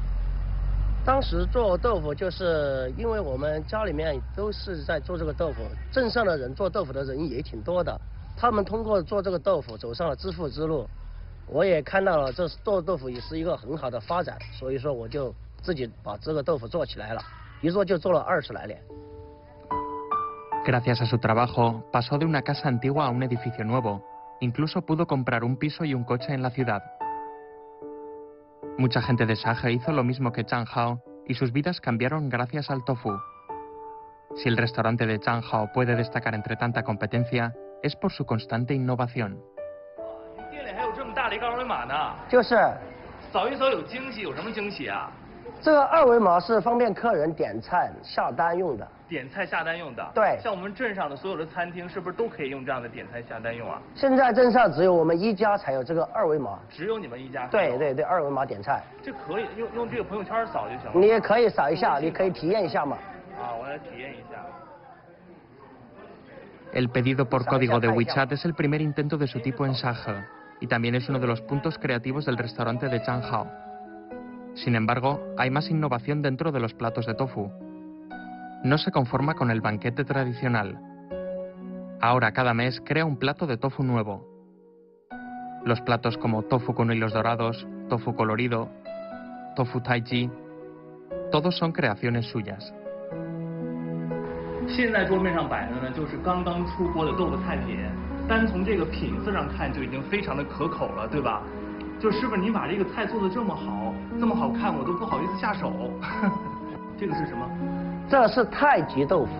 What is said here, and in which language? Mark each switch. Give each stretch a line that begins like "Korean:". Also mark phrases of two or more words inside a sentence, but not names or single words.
Chinese: 当时做豆腐就是因为我们家里面都是在做这个豆腐，镇上的人做豆腐的人也挺多的，他们通过做这个豆腐走上了致富之路，我也看到了这做豆腐也是一个很好的发展，所以说我就自己把这个豆腐做起来了，一做就做了20来年。
Spanish: Gracias a su trabajo, pasó de una casa antigua a un edificio nuevo. Incluso pudo comprar un piso y un coche en la ciudad. Mucha gente de Saje hizo lo mismo que Zhang Hao y sus vidas cambiaron gracias al tofu. Si el restaurante de Zhang Hao puede destacar entre tanta competencia, es por su constante innovación.
Chinese: 店里还有这么大的一个二维码呢？就是，扫一扫有惊喜，有什么惊喜啊？这个2维码是方便客人点菜下单用的。点菜下单用的。对。像我们镇上的所有的餐厅，是不是都可以用这样的点菜下单用啊？现在镇上只有我们一家才有这个2维码。只有你们一家？对对对，2维码点菜。这可以用这个朋友圈扫就行了。你也可以扫一下，你可以体验一下嘛。啊，我来体验一下。
Spanish: El pedido por código de WeChat es el primer intento de su tipo en Saje y también es uno de los puntos creativos del restaurante de Zhang Hao. Sin embargo, hay más innovación dentro de los platos de tofu. No se conforma con el banquete tradicional. Ahora cada mes crea un plato de tofu nuevo. Los platos como tofu con hilos dorados, tofu colorido, tofu taiji, todos son creaciones suyas.
Chinese: 现在桌面上摆的呢，就是刚刚出锅的豆腐菜品，单从这个品色上看就已经非常的可口了，对吧？就师傅您把这个菜做的这么好，这么好看，我都不好意思下手。这个是什么？这是太极豆腐。